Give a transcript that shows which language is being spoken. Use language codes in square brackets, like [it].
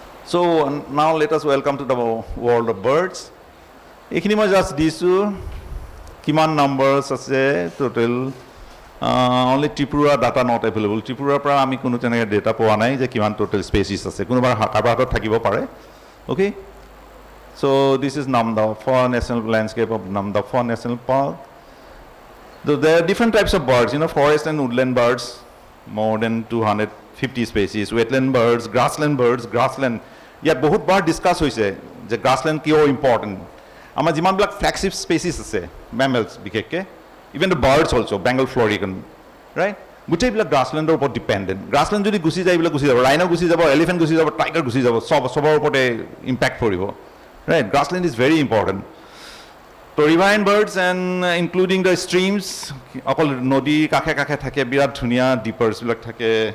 [en] so' now let us welcome to the world of birds [as] এইখিনি মই জাষ্ট দিছোঁ কিমান নাম্বাৰ্ছ আছে total only Tripura data not available ত্ৰিপুৰাৰ পৰা আমি কোনো তেনেকৈ ডেটা পোৱা নাই যে কিমান টোটেল স্পেচিছ আছে কোনোবাৰ কাৰোবাৰ হাতত থাকিব পাৰে okay [en] So this is Namdapha National Landscape of Namdapha National Park. There are different types of birds, forest and woodland birds, more than 250 species, wetland birds, grassland. [as] Yet বহুত বার ডিসকাস হৈছে যে grassland কিয় important. [en] আমাৰ যিমানবিলাক flagship species আছে, mammals বিশেষকৈ, even the birds also, Bengal florican, right? [as] গোটেইবিলাক গ্ৰাছলেণ্ডৰ ওপৰত ডিপেণ্ডেণ্ট গ্ৰাছলেণ্ড যদি গুচি যায় এইবিলাক গুচি যাব ৰাইনো গুচি যাব এলিফেণ্ট গুচি যাব টাইগাৰ গুচি যাব চবৰ ওপৰতে ইম্পেক্ট পৰিব [en] right grassland is very important so riverine birds and including the streams [as] অকল নদী কাষে কাষে থাকে বিৰাট ধুনীয়া ডিপাৰ্ছ বিলাক থাকে